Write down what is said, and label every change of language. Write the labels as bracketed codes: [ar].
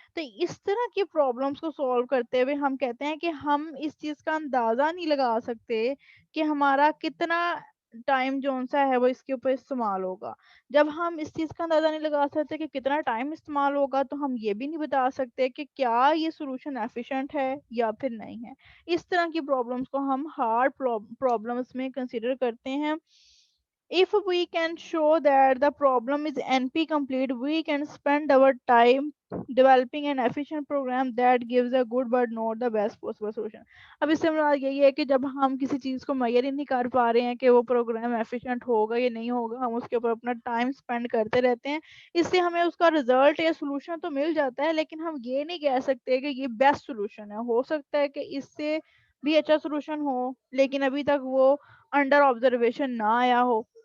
[ur] تو اس طرح کی پرابلمس کو سولو کرتے ہوئے ہم کہتے ہیں کہ ہم اس چیز کا اندازہ نہیں لگا سکتے کہ ہمارا کتنا ٹائم جو سا ہے وہ اس کے اوپر استعمال ہوگا. جب ہم اس چیز کا اندازہ نہیں لگا سکتے کہ کتنا ٹائم استعمال ہوگا, تو ہم یہ بھی نہیں بتا سکتے کہ کیا یہ سولوشن ایفیشینٹ ہے یا پھر نہیں ہے. اس طرح کی پرابلمس کو ہم ہارڈ پرابلمس میں کنسیڈر کرتے ہیں. [en] If we can show that the problem is NP complete, we can spend our time developing an efficient program that gives a good but not the best possible solution. [ur] اب اس سے مراد یہی ہے کہ جب ہم کسی چیز کو میئر ہی نہیں کر پا رہے ہیں کہ وہ پروگرام ایفیشینٹ ہوگا یا نہیں ہوگا, ہم اس کے اوپر اپنا ٹائم اسپینڈ کرتے رہتے ہیں. اس سے ہمیں اس کا رزلٹ یا سولوشن تو مل جاتا ہے, لیکن ہم یہ نہیں کہہ سکتے کہ یہ بیسٹ سولوشن ہے. ہو سکتا ہے کہ اس سے بھی اچھا سولوشن ہو, لیکن ابھی تک وہ انڈر آبزرویشن نہ آیا ہو.